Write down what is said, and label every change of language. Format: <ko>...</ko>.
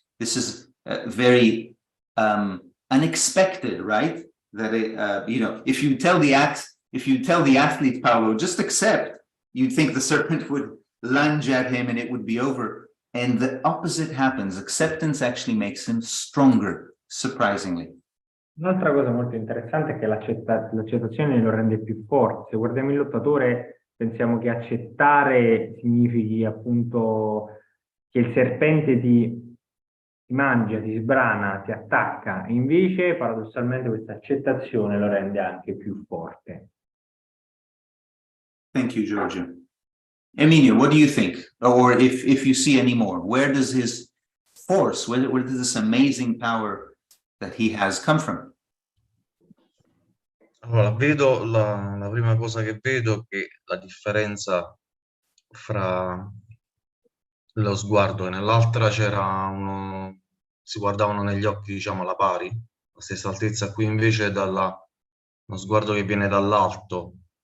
<en>This is very unexpected, right? That you know, if you tell the athlete, Paolo, just accept, you'd think the serpent would lunge at him and it would be over. And the opposite happens. Acceptance actually makes him stronger, surprisingly.</en> <it>Un'altra cosa molto interessante è che l'accettazione lo rende più forte. Se guardiamo il lottatore, pensiamo che accettare significhi appunto che il serpente ti mangia, ti sbrana, ti attacca, e invece paradossalmente questa accettazione lo rende anche più forte.</it> <en>Thank you, Giorgio. Emilio, what do you think? Or if you see any more, where does his force, where does this amazing power that he has come from?</en> <it>Allora, vedo la prima cosa che vedo è che la differenza fra lo sguardo e nell'altra si guardavano negli occhi, diciamo, alla pari, la stessa altezza. Qui invece uno sguardo che viene dall'alto.</it>